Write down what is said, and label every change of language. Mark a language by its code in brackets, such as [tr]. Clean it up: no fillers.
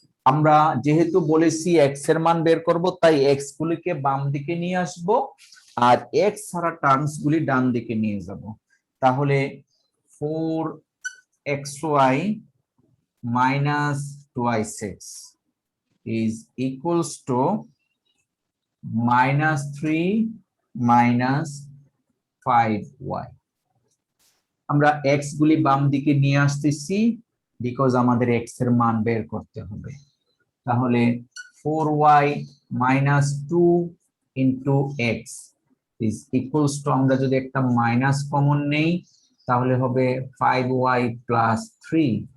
[bn] আমরা যেহেতু বলেছি x এর মান বের করব, তাই x গুলিকে বাম দিকে নিয়ে আসব আর x ছাড়া টার্মস গুলি ডান দিকে নিয়ে যাব। তাহলে 4 [en] xy minus 2x is equals to minus 3 minus 5y. [bn] আমরা x গুলি বাম দিকে নিয়ে আসতেছি বিকজ আমাদের x এর মান বের করতে হবে। [en] তাহলে 4y minus 2 into x is equals to, [bn] আমরা যদি একটা মাইনাস কমন নেই তাহলে হবে [en] 5y plus 3।